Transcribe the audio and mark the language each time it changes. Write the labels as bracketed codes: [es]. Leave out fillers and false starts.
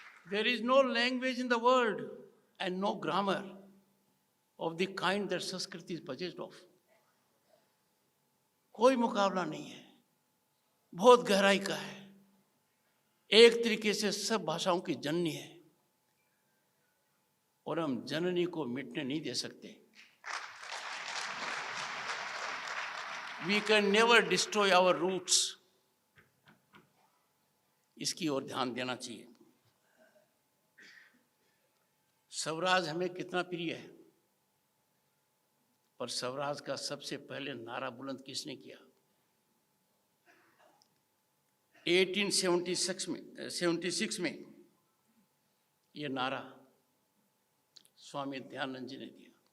[en] There is no language in the world and no grammar of the kind that Sanskrit is possessed of. [hi] कोई मुकाबला नहीं है, बहुत गहराई का है, एक तरीके से सब भाषाओं की जननी है, और हम जननी को मिटने नहीं दे सकते। [en] We can never destroy our roots. [hi] इसकी ओर ध्यान देना चाहिए। स्वराज हमें कितना प्रिय है, पर स्वराज का सबसे पहले नारा बुलंद किसने किया? 1876 में ये नारा स्वामी दयानंद जी ने दिया।